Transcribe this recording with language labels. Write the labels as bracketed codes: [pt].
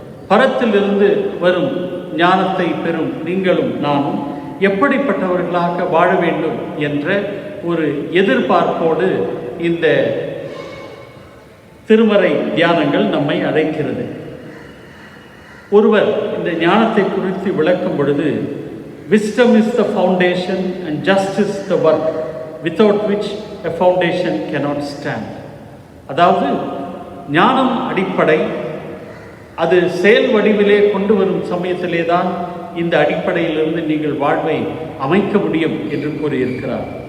[ta] பரத்திலிருந்து வரும் ஞானத்தை பெறும் நீங்களும் நானும் எப்படிப்பட்டவர்களாக வாழ வேண்டும் என்ற ஒரு எதிர்பார்ப்போடு இந்த திருமறை தியானங்கள் நம்மை அழைக்கிறது. ஒருவர் இந்த ஞானத்தை குறித்து விளக்கும் பொழுது, [en] wisdom is the foundation and justice the work without which a foundation cannot stand. [ta] அதாவது ஞானம் அடிப்படை, அது செயல் வடிவிலே கொண்டு வரும் சமயத்திலே தான் இந்த அடிப்படையிலிருந்து நீங்கள் வாழ்வை அமைக்க முடியும் என்று கூறியிருக்கிறார்.